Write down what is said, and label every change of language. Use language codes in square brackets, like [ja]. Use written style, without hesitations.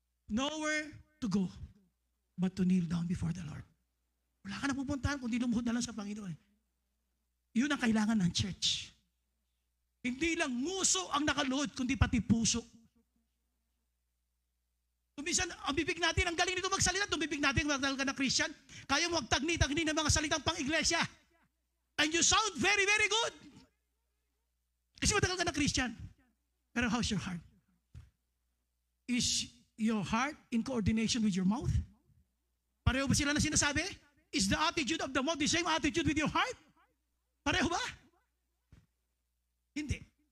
[en] Nowhere to go but to kneel down before the Lord. [tl] Wala ka na pupuntahan kundi lumuhod na lang sa Panginoon. Yun ang kailangan ng church. Hindi lang nguso ang nakaluhod, kundi pati puso. Kumisan, ang bibig natin, ang galing nito magsalita, ang bibig natin, magdal ka na Christian, kaya mo magtagni-tagni ng mga salitang pang-iglesia. [en] And you sound very, very good. [tl] Kasi matagal ka na Christian. [en] Pero how's your heart? Is your heart in coordination with your mouth? [tl] Pareho ba sila na sinasabi? [en] Is the attitude of the mouth the same attitude with your heart? [tl] Pareho ba? Hindi.